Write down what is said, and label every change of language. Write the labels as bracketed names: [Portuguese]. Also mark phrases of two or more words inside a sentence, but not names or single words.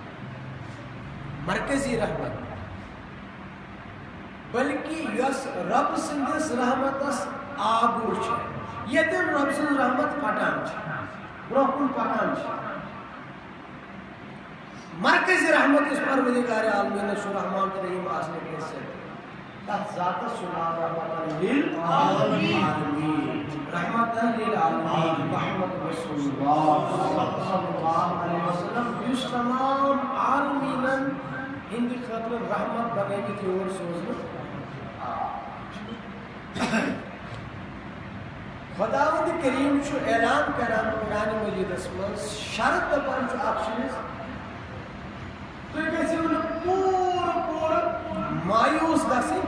[Kashmiri] مرکزی رحمت بلکہ یۄس رب سٕنٛدِس رحمتس آگُر چھِ ییٚتٮ۪ن رب سٕنٛز رحمت پھٹان چھِ برونٛہہ کُن پکان چھِ مرکزی رحمت یُس پروردگار عالمیٖنس چھُ رحمان تہٕ رحیٖم آسنہٕ کہِ سۭتۍ تتھ ذاتس چھُ ناو [Arabic] رحمتن للعالمین رحمتن للعالمین محمد رسول اللہ صلی اللہ علیہ وسلم [Kashmiri] یُس تمام عالمیٖنن ہٕنٛدِ خٲطرٕ رحمت بنٲوِتھ یور سوزنہٕ خۄداوند کریٖم چھُ اعلان کران قرآنِ مجیٖدس منٛز شرط دپان چھُ اکھ چیٖز تُہۍ گٔژھِو نہٕ پوٗرٕ مایوٗس گژھٕنۍ.